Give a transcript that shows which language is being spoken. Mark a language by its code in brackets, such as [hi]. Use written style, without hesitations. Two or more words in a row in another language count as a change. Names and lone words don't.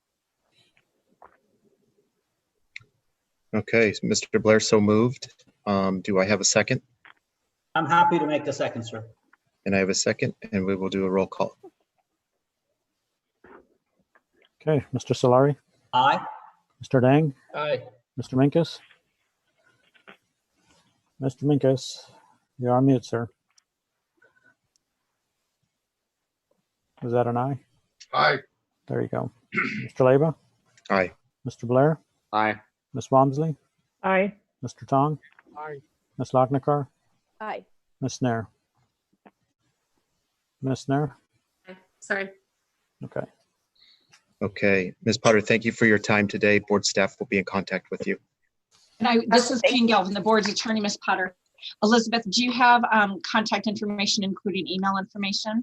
[en] Okay, Mr. Blair, so moved. Do I have a second? I'm happy to make the second, sir. And I have a second, and we will do a roll call. Okay, Mr. Solari, Aye. Mr. Dang, Aye. Mr. Minkus. Mr. Minkus, you're on mute, sir. Is that an aye? Aye. There you go. Mr. Leba, Aye. Mr. Blair, Aye. Ms. Walmsley, Aye. Mr. Tong, Aye. Ms. Lochnikar, Aye. Ms. Nair. Ms. Nair? Sorry. Okay. Okay, Ms. Potter, thank you for your time today. Board staff will be in contact with you. And this is Pam Galvin, the board's attorney, Ms. Potter. Elizabeth, do you have contact information, including email information?